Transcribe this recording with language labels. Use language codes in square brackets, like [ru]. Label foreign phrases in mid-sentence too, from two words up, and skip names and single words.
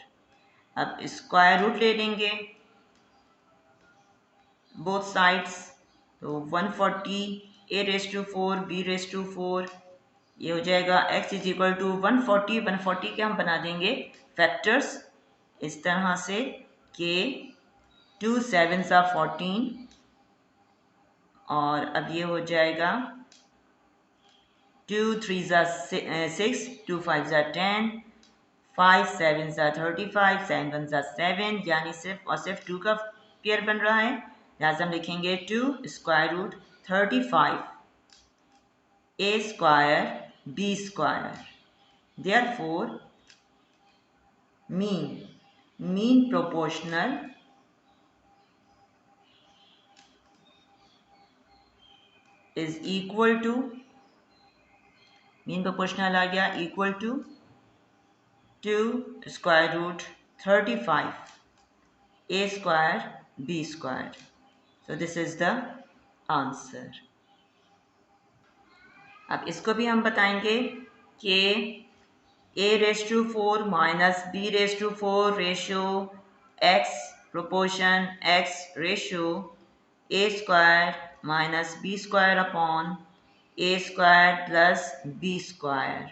[hi] अब [en] square root [hi] ले लेंगे [en] both sides, [hi] तो 140 a⁴ b⁴, ये हो जाएगा x [en] is equal to [hi] 140। 140 के हम बना देंगे फैक्टर्स इस तरह से कि [en] 2 7s are 14, [hi] और अब ये हो जाएगा [en] 2 3s are 6, 2 5s are 10, 5 7s are 35, 7 1s are 7, [hi] यानी सिर्फ और सिर्फ 2 का पेयर बन रहा है। लिहाजा हम लिखेंगे 2 [en] square root [hi] 35 a² b²। [en] therefore mean proportional is equal to, mean proportional [hi] आ गया [en] equal to 2 square root 35 a² b². So this is the answer. [hi] अब इसको भी हम बताएंगे कि [en] a⁴ minus b⁴ ratio x proportion x ratio a² minus b² upon a² plus b².